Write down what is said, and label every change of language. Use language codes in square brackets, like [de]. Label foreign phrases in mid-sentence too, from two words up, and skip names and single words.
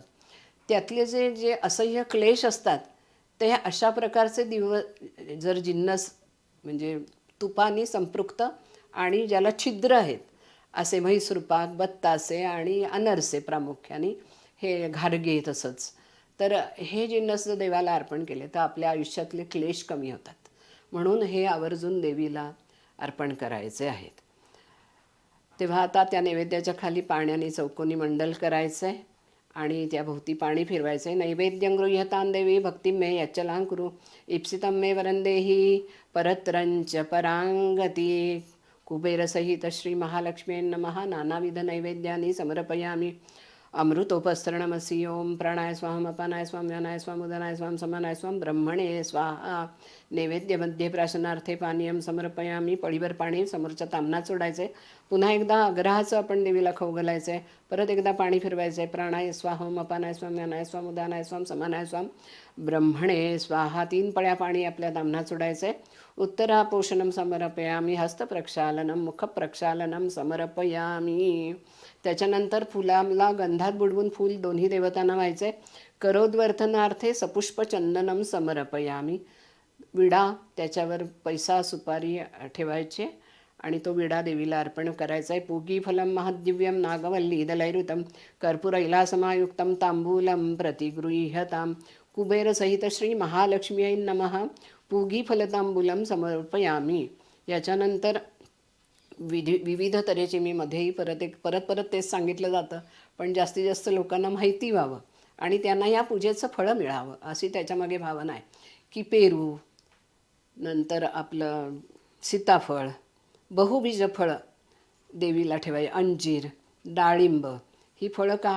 [mr] त्यातले जे जे असह्य क्लेश असतात ते अशा प्रकारचे जर जिन्नस म्हणजे तुपानी संपृक्त आणि ज्याला छिद्र आहेत असे म्हैसूर पाक, बत्तासे आणि अनरसे प्रामुख्याने, हे घारगे तसंच, तर हे जिन्नस जर देवाला अर्पण केले तर आपल्या आयुष्यातले क्लेश कमी होतात. म्हणून हे आवर्जून देवीला अर्पण करायचे आहेत. तेव्हा आता त्या नैवेद्याच्या खाली पाण्याने चौकोनी मंडल करायचं आहे आणि त्याभोवती पाणी फिरवायचं आहे. [sa] नैवेद्यं गृह्यतां देवी भक्तिं मे यच्चलां कुरु ईप्सितं मे वरंदेही परत्रंच परांगती. कुबेरसहित श्री महालक्ष्मी नमः. नानाविध नैवेद्यानि समर्पयामि. अमृतोपसरणमसि. ओम प्राणाय स्वाम अपानाय स्वाम व्यानाय स्वाम उदनाय स्वाम समानाय स्वाम ब्रह्मणे स्वाहा. नैवेद्यमध्ये प्राशनार्थे पानीयम समर्पयामी. [mr] पळीभर पाणी समोरच्या तामनात सोडायचं आहे. पुन्हा एकदा अग्रहाचं आपण देवीला खाऊ घालायचं आहे. परत एकदा पाणी फिरवायचं आहे. [sa] प्राणाय स्वाहोम अपानाय स्वाम व्यानाय स्वाम उदानाय स्वाम समानाय स्वाम ब्रह्मणे स्वाहा. [mr] 3 पळ्या पाणी आपल्या तामनात सोडायचं आहे. [sa] उत्तरापोषणम समर्पयामी. हस्तप्रक्षालनम मुखप्रक्षालनम समर्पयामी. [mr] त्याच्यानंतर फुलाला गंधात बुडवून फूल दोन्ही देवतांना व्हायचं आहे. [sa] करोद्वर्धनार्थे सपुष्प चंदनम समर्पयामी. [mr] विडा त्याच्यावर पैसा सुपारी ठेवायचे आणि तो विडा देवीला अर्पण करायचा आहे. [sa] पूगी फलम महद्दिव्यम नागवल्ली दलैरुतम कर्पूर इलासमायुक्तम तांबूलम प्रतिगृह्यताम. कुबेरसहित श्री महालक्ष्मी नमः. पूगी फलतांबूलम समर्पयामी. [mr] याच्यानंतर विविध तऱ्हेचे मी मध्येही परत तेच सांगितलं जातं, पण जास्तीत जास्त लोकांना माहिती व्हावं आणि त्यांना या पूजेचं फळं मिळावं अशी त्याच्यामागे भावना आहे. की पेरू, नंतर आपलं सीताफळ, बहुबीज फळं देवीला ठेवाय, अंजीर, डाळिंब, ही फळं का?